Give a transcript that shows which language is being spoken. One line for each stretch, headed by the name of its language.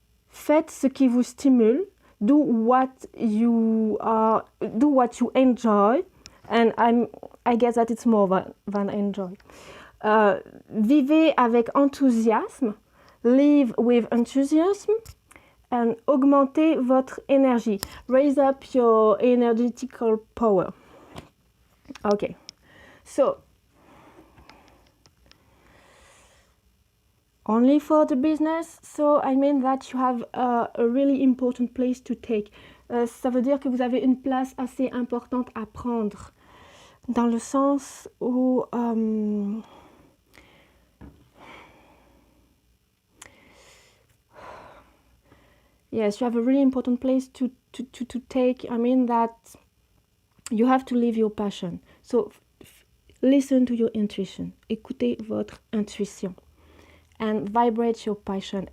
French: Faites ce qui vous stimule.
English: Do what you enjoy, and I guess that it's more than enjoy.
French: Vivez avec enthousiasme. Live with enthusiasm. And augmentez votre énergie.
English: Raise up your energetical power. Okay, so only for the business, so I mean that you have a really important place to take.
French: Ça veut dire que vous avez une place assez importante à prendre, dans le sens où yes, you have a really important place to take.
English: I mean that you have to live your passion. So listen to your intuition. Écoutez votre intuition. And vibrate your passion.